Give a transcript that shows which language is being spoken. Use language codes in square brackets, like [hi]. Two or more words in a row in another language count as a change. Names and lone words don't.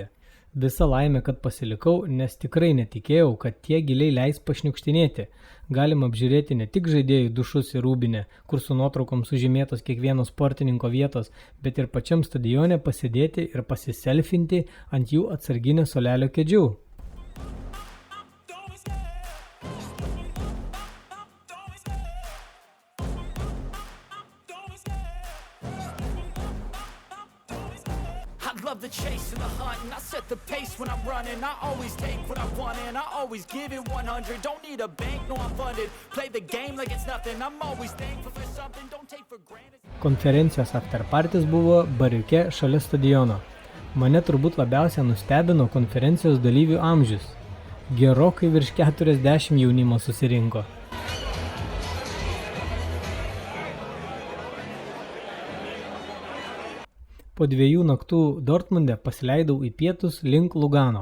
[lt] Visa laimė, kad pasilikau, nes tikrai netikėjau, kad tie giliai leis pašniukštinėti. Galima apžiūrėti ne tik žaidėjų dušus ir rūbinę, kur su nuotraukom sužymėtos kiekvieno sportininko vietos, bet ir pačiam stadione pasidėti ir pasiselfinti ant jų atsarginio suolelio kėdžių. [en] Love the chase and the hunt, and I set the pace when I'm running. I always take what I want and I always give it 100. Don't need a bank, no I'm funded. Play the game like it's nothing. I'm always thankful for something. Don't take for granted. [lt] Konferencijos afterpartis buvo bariuke šalia stadiono. Mane turbūt labiausiai nustebino konferencijos dalyvių amžius. Gerokai virš 40 jaunimo susirinko. Po 2 naktų Dortmunde pasileidau į pietus link Lugano.